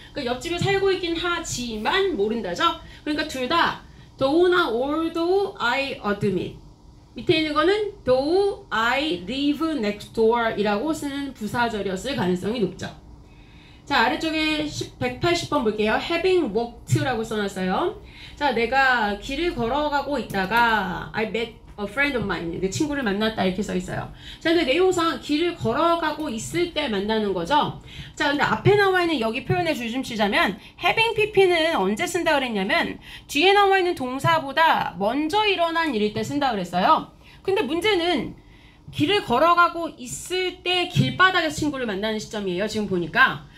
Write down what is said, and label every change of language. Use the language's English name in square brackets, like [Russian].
[Korean] 그러니까 옆집에 살고 있긴 하지만 모른다죠? 그러니까 둘 다 though나 [English] although I admit [Korean] 밑에 있는 거는 [English] though I live next door [Korean] 이라고 쓰는 부사절이었을 가능성이 높죠. 자, 아래쪽에 180번 볼게요. having walked라고 써놨어요. 자, 내가 길을 걸어가고 있다가 [English] I met a friend of mine. [Korean] 내 친구를 만났다 이렇게 써있어요. 자, 근데 내용상 길을 걸어가고 있을 때 만나는 거죠. 자, 근데 앞에 나와 있는 여기 표현에 줄 좀 치자면 having pp는 언제 쓴다 그랬냐면 뒤에 나와 있는 동사보다 먼저 일어난 일일 때 쓴다 그랬어요. 근데 문제는 길을 걸어가고 있을 때 길바닥에서 친구를 만나는 시점이에요. 지금 보니까.